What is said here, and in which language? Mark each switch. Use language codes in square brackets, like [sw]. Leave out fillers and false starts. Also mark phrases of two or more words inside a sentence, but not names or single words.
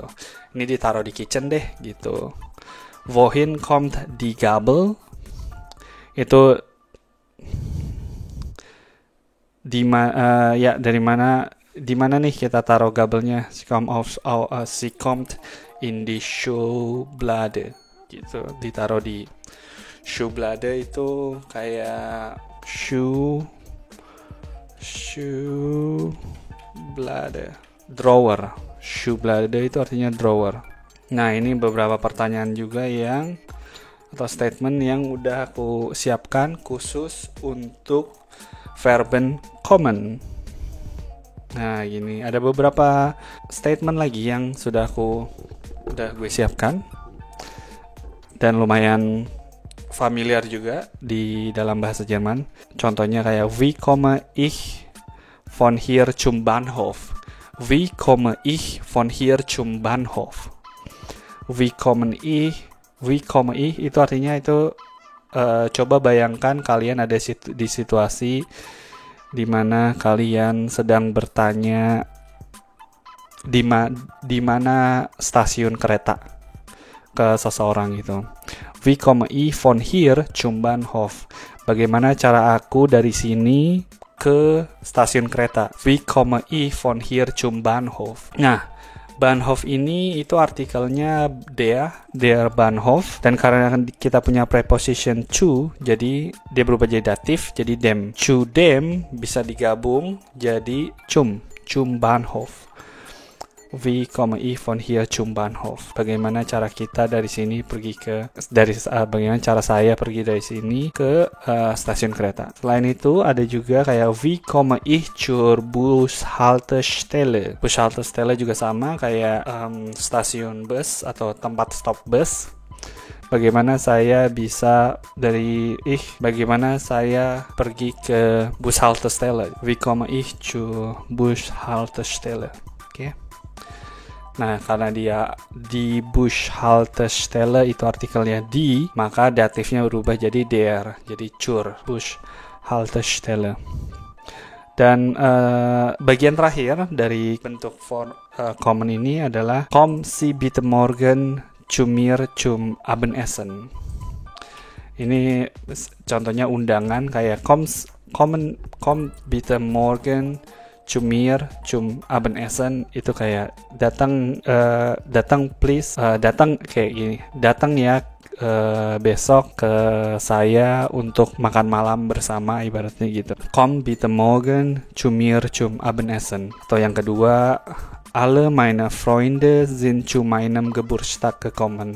[id] Ini ditaruh di kitchen deh gitu. [de] Wohin kommt die Gabel? [id] Itu dari mana nih kita taruh gabelnya? [de] Sie kommt in die Schublade gitu. [id] Ditaruh di Schublade itu kayak Schublade, drawer. Schublade itu artinya drawer. Nah, ini beberapa pertanyaan juga atau statement yang udah aku siapkan khusus untuk [de] verben kommen. [id] Nah, gini, ada beberapa statement lagi yang udah gue siapkan dan lumayan familiar juga di dalam bahasa Jerman. Contohnya kayak [de] wie komme ich von hier zum Bahnhof? Wie komme ich von hier zum Bahnhof? Wie komme ich [id] itu artinya itu coba bayangkan kalian ada di situasi di mana kalian sedang bertanya di mana stasiun kereta ke seseorang gitu. [de] Wie komme ich von hier zum Bahnhof? [id] Bagaimana cara aku dari sini ke stasiun kereta? [de] Wie komme ich von hier zum Bahnhof? [id] Nah, Bahnhof ini itu artikelnya [de] der Bahnhof, [id] dan karena kita punya preposition zu, jadi dia berubah jadi datif, jadi dem. [de] Zu dem [id] bisa digabung jadi [de] zum Bahnhof. Wie komme ich von hier zum Bahnhof? [id] Bagaimana cara kita dari sini bagaimana cara saya pergi dari sini ke stasiun kereta. Selain itu ada juga kayak [de] wie komme ich zur Bushaltestelle. [id] Bushaltestelle juga sama kayak stasiun bus atau tempat stop bus. Bagaimana saya pergi ke Bushaltestelle? [de] Wie komme ich zur Bushaltestelle? [id] Oke. Nah, karena dia di Bushaltestelle itu artikelnya di, maka datifnya berubah jadi der, jadi [de] zur Bushaltestelle. [id] Dan bagian terakhir dari bentuk kommen ini adalah [de] Kommen Sie bitte morgen zu mir zum Abendessen. [id] Ini contohnya undangan kayak [de] kommen bitte morgen zu mir zum Abendessen, [id] itu kayak datang please, datang kayak gini, datang ya besok ke saya untuk makan malam bersama, ibaratnya gitu. [de] Komm bitte morgen zu mir zum Abendessen. [id] Atau yang kedua, [de] alle meine Freunde sind zu meinem Geburtstag gekommen.